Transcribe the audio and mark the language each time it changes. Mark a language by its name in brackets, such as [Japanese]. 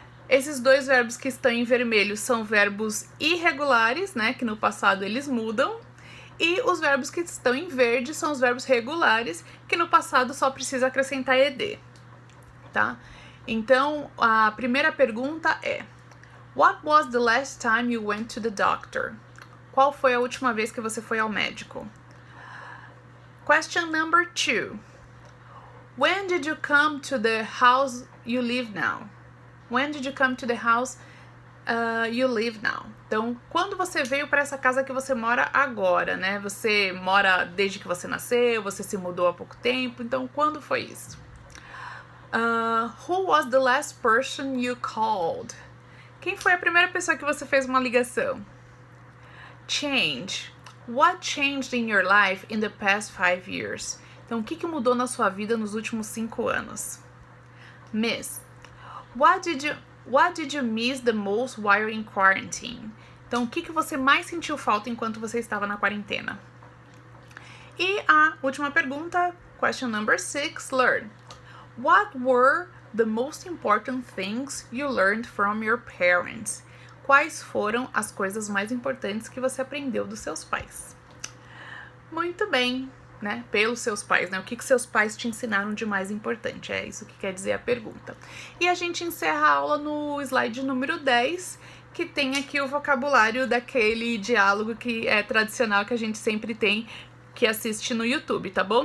[Portuguese] Esses dois verbos que estão em vermelho são verbos irregulares, né? Que no passado eles mudam. E os verbos que estão em verde são os verbos regulares, que no passado só precisa acrescentar ed, tá? Então, a primeira pergunta é: [English] What was the last time you went to the doctor? [Portuguese] Qual foi a última vez que você foi ao médico? [English] Question number 2. When did you come to the house you live now? When did you come to the house you live now? [Portuguese] Então, quando você veio para essa casa que você mora agora, né? Você mora desde que você nasceu, você se mudou há pouco tempo, então quando foi isso? [English] Who was the last person you called? [Portuguese] Quem foi a primeira pessoa que você fez uma ligação? [English] Change. What changed in your life in the past 5 years? [Portuguese] Então, o que mudou na sua vida nos últimos 5 anos? [English] Miss. What did you miss the most while in quarantine? [Portuguese] Então, o que você mais sentiu falta enquanto você estava na quarentena? E a última pergunta, [English] question number 6, learn. What were the most important things you learned from your parents? [Portuguese] Quais foram as coisas mais importantes que você aprendeu dos seus pais? Muito bem! né, pelos seus pais, né? O que seus pais te ensinaram de mais importante? É isso que quer dizer a pergunta. E a gente encerra a aula no slide número 10, que tem aqui o vocabulário daquele diálogo que é tradicional que a gente sempre tem, que assiste no YouTube, tá bom?